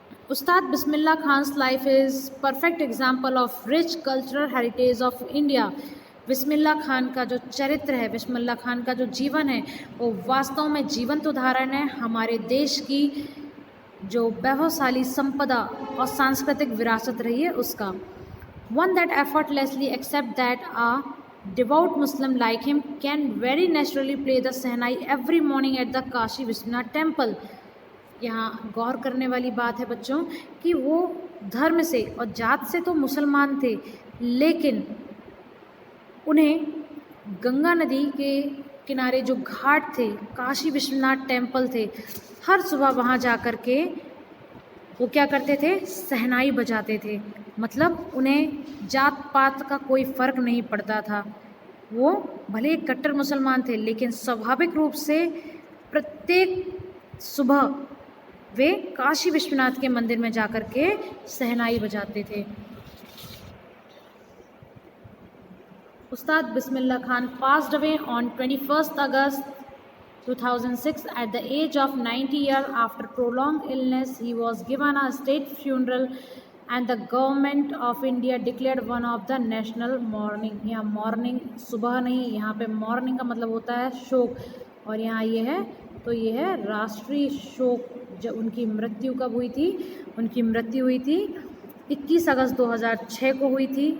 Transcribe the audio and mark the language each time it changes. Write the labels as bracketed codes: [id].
[en] Ustad Bismillah Khan's life is perfect example of rich cultural heritage of India. [hi] Bismillah Khan का जो चरित्र है, बिस्मिल्लाह खान का जो जीवन है, वो वास्तव में जीवंत उदाहरण है हमारे देश की जो वैभवशाली संपदा और सांस्कृतिक विरासत रही है उसका। [en] One that effortlessly accept that a devout Muslim like him can very naturally play the shehnai every morning at the Kashi Vishwanath temple. [hi] यहाँ गौर करने वाली बात है बच्चों कि वो धर्म से और जात से तो मुसलमान थे, लेकिन उन्हें गंगा नदी के किनारे जो घाट थे, काशी विश्वनाथ टेम्पल थे, हर सुबह वहाँ जा कर के वो क्या करते थे, शहनाई बजाते थे। मतलब उन्हें जात पात का कोई फ़र्क नहीं पड़ता था। वो भले कट्टर मुसलमान थे, लेकिन स्वाभाविक रूप से प्रत्येक सुबह वे काशी विश्वनाथ के मंदिर में जाकर के शहनाई बजाते थे। [en] Ustad Bismillah Khan passed away on 21st August 2006 at the age of 90 years. After prolonged illness, he was given a state funeral and the government of India declared one of the national mourning। [hi] यहाँ मॉर्निंग सुबह नहीं, यहाँ पे morning का मतलब होता है शोक, और यहाँ ये है तो ये है राष्ट्रीय शोक। जब उनकी मृत्यु कब हुई थी? उनकी मृत्यु हुई थी 21 अगस्त 2006 को हुई थी।